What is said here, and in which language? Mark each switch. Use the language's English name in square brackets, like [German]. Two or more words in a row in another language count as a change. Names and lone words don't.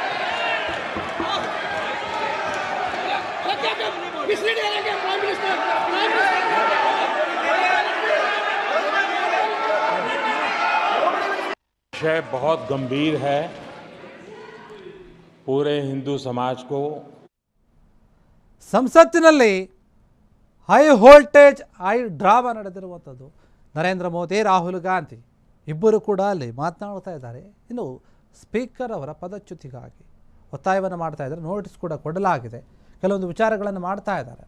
[Hindi] विषय बहुत गंभीर है. पूरे हिंदू समाज को [Kannada] ಸಂಸತ್ತಿನಲ್ಲಿ [English] high voltage high drama [Kannada] ನಡೆದಿರುವಂಥದ್ದು. ನರೇಂದ್ರ ಮೋದಿ, ರಾಹುಲ್ ಗಾಂಧಿ ಇಬ್ಬರು ಕೂಡ ಅಲ್ಲಿ ಮಾತನಾಡ್ತಾ ಇದ್ದಾರೆ. ಇನ್ನು ಸ್ಪೀಕರ್ ಅವರ ಪದಚ್ಯುತಿಗಾಗಿ ಒತ್ತಾಯವನ್ನು ಮಾಡ್ತಾ ಇದ್ದಾರೆ. ನೋಟಿಸ್ ಕೂಡ ಕೊಡಲಾಗಿದೆ. ಕೆಲವೊಂದು ವಿಚಾರಗಳನ್ನು ಮಾಡ್ತಾ ಇದ್ದಾರೆ.